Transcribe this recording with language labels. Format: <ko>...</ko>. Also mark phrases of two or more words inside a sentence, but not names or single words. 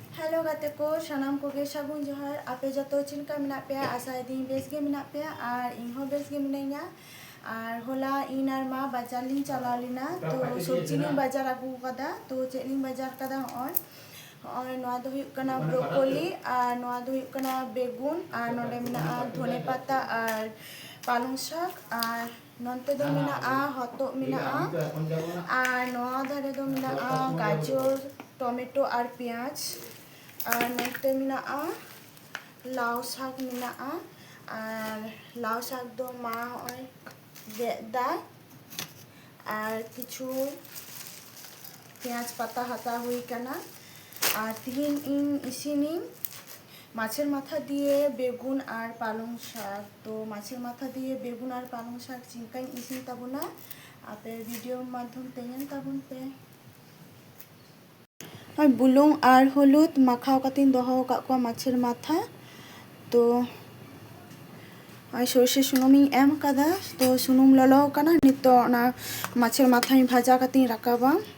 <sat>हेलो गाते को सानाम को गे सागुन जोहार आपे जतो चिनका मेना पे आशा दिन बेस गे मेना पे और इनहो बेस गे मिनाइया और होला इन और मा बाजार लिंग चला लेना तो सब्जी लिंग बाजार आगू कदा तो चेक लिंग बाजार कदा और नोआ दो हुयुक कना ब्रोकोली और नोआ दो हुयुक कना बेगुन और नोडे मेना</sat> <bn>ধনে পাতা আর পালং শাক</bn> <sat>और नोंते दो मेना हतो मेना और नोआ धारे दो मेना</sat> <bn>গাজর টমেটো আর পেঁয়াজ</bn> <sat>और नोंते मेना</sat> <bn>লাউ শাক</bn> <sat>मेना और</sat> <bn>লাউ শাক</bn> <sat>दो मा होय गेदा और</sat> <bn>কিছু পেঁয়াজ পাতা</bn> <sat>हाता हुई कना और तिहिन इन इसिनी</sat> <bn>মাছের মাথা দিয়ে বেগুন আর পালং শাক</bn> <sat>तो</sat> <bn>মাছের মাথা দিয়ে বেগুন আর পালং শাক</bn> <sat>चिनकाई इसिन ताबोना आपे वीडियो माध्यम ते नेल ताबोन पे और बुलुंग और हलुद माखाव कातिन दोहो काकवा</sat> <bn>মাছের মাথা</bn> <sat>तो</sat> <bn>সর্ষে সুনুম</bn> <sat>एम कदा तो सुनुम ललो कना नितो ना</sat> <bn>মাছের মাথা ভাজা</bn> <sat>कातिन राकाबा</sat>